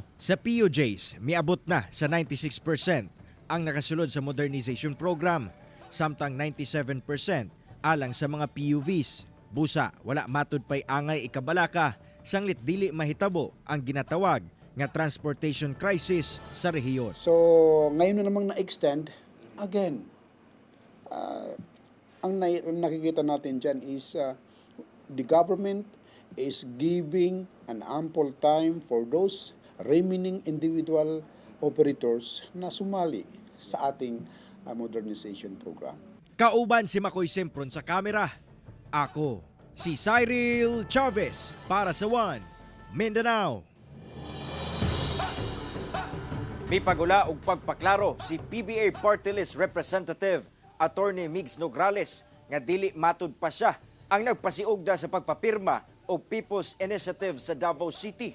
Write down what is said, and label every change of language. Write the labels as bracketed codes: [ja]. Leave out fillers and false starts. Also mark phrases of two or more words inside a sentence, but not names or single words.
[ceb] Sa PUJs, miabot na sa 96% ang nakasulod sa [en] modernization program, [ceb] samtang 97% alang sa mga PUVs. Busa, wala matod pay angay ikabalaka, sanglit dili mahitabo ang ginatawag nga [en] transportation crisis [ceb] sa rehiyon. [tl] So, ngayon na namang na-extend, again, ang nakikita natin dyan [en] is the government is giving an ample time for those remaining individual operators [tl] na sumali sa ating [en] modernization program. [ceb] Kauban si Makoy Sempron sa kamera. Ako, si Cyril Chavez para sa One Mindanao. May pagula ug pagpaklaro si PBA Party List Representative Attorney Migs Nograles nga dili matud pa siya ang nagpasiugda sa pagpapirma og People's Initiative sa Davao City.